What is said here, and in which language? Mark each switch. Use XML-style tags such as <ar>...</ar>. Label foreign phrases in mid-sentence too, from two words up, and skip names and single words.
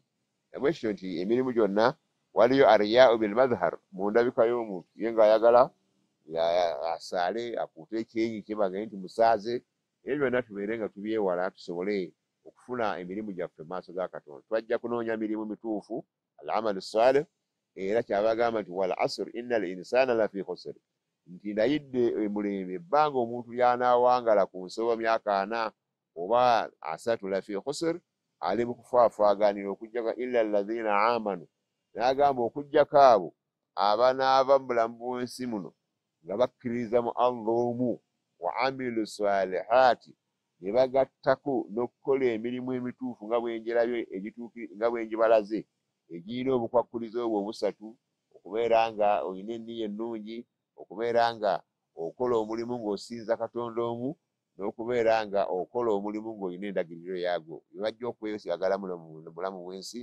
<lg>Nabwekityo nti emirimu gyonna waliyo</lg> <ar>الرياء بالمظهر,</ar> <lg>mu ndabika y'omuntu ye ng'ayagala asaale akuute ekyenyi kye bagambye nti musaaze. Ebyo byonna tubeere nga tubyewala tusobole okufuna emirimu gyaffe mu maaso ga Katonda. Twajja kunoonya mirimu mituufu,</lg> <ar>العمل الصالح,</ar> <lg>era kyabagamba nti</lg> <ar>والعصر إن الإنسان لفي خسر,</ar> <lg>nti ndayidde emulembe ebbanga omuntu ly'anaawangala ku nsobo myaka 4 oba 3</lg> <ar>لفي خسر,</ar> <lg>ali mu kufaafaaganira okujjako</lg> <ar>إلا الذين آمنوا,</ar> <lg>n'agamba okujjako abo abanaava mu bulamu bw'ensi muno nga bakkiriza mu Allah omu,</lg> <ar>وعملوا الصالحات,</ar> <lg>ne bagattako n'okukola emirimu emituufu nga bwenjirabye nga bwenjibalaze egirina obukwakkulizo obwo obusatu, okubeera nga olina enniya ennungi, okubeera nga okola omulimu ng'osinza Katonda omu, n'okubeera nga okola omulimu ng'olina endagiriro yaagwo bajja okwesigagala mu bulamu bw'ensi.</lg>